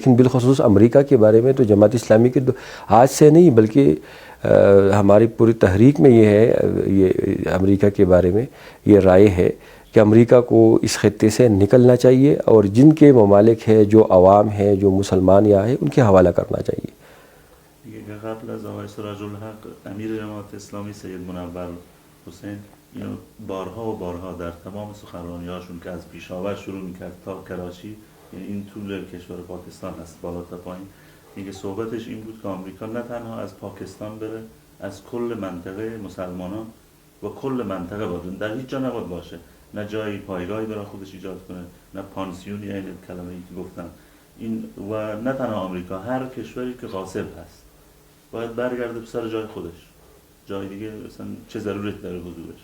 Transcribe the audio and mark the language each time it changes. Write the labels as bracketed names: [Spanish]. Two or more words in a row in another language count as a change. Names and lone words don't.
[Urdu] لیکن بالخصوص امریکہ کے بارے میں تو جماعت اسلامی کے آج سے نہیں بلکہ ہماری پوری تحریک میں یہ ہے، یہ امریکہ کے بارے میں یہ رائے ہے کہ امریکہ کو اس خطے سے نکلنا چاہیے اور جن کے ممالک ہے، جو عوام ہیں، جو مسلمان یہاں ہیں، ان کے حوالہ کرنا چاہیے. [Persian] قبل از آقای سراج الحق امیر جماعت اسلامی سید منور حسین اینو بارها و بارها در تمام سخنرانی‌هاشون که از پیشاور شروع می‌کرد تا کراچی، یعنی این طول کشور پاکستان است بالا تا پایین، میگه صحبتش این بود که آمریکا نه تنها از پاکستان بره، از کل منطقه مسلمانان و کل منطقه باشه، در هیچ جا نباید باشه، نه جایی پایگاهی برای خودش ایجاد کنه، نه پانسیونی، این کلمه‌ای که گفتم، این و نه تنها آمریکا، هر کشوری که غاصب هست باید برگرده به سر جای خودش، جای دیگه مثلا چه ضرورت داره حضورش.